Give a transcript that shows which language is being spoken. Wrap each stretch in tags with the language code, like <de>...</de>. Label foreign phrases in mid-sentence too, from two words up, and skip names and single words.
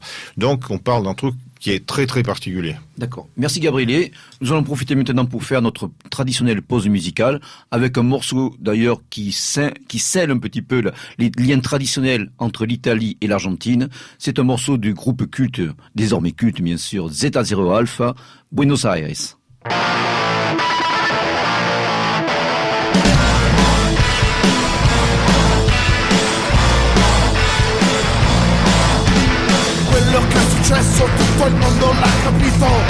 <fr>Donc on parle d'un truc qui est très très particulier. D'accord. Merci Gabriele. Nous allons profiter maintenant pour faire notre traditionnelle pause musicale avec un morceau d'ailleurs qui scelle un petit peu les liens traditionnels entre l'Italie et l'Argentine. C'est un morceau du groupe culte, désormais culte bien sûr, Zeta Zero Alpha, Buenos Aires.</fr> <it>Quello che è successo tutto il mondo l'ha capito.</it>